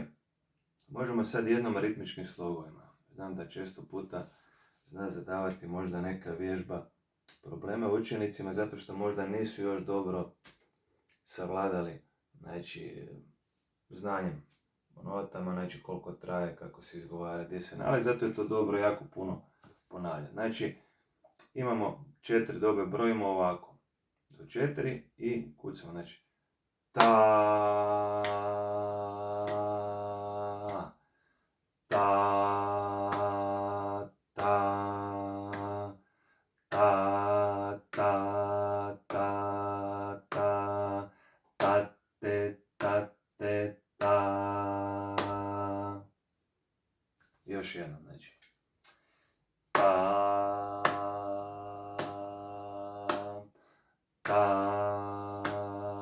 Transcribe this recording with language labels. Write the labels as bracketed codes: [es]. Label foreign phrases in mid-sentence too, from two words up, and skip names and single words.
[hr] Možemo sad jednom ritmičkim slogovima. Znam da često puta zna zadavati možda neka vježba probleme učenicima zato što možda nisu još dobro savladali, znači, znanjem o notama, znači koliko traje, kako se izgovara, gdje se nalazi, zato je to dobro jako puno ponavljati. Znači, imamo 4 dobe, brojimo ovako, do 4 i kucamo, znači, ta, ta, ta, ta, ta, ta, ta, ta, te, ta, te, ta. Još jednom, znači. Ta, ta,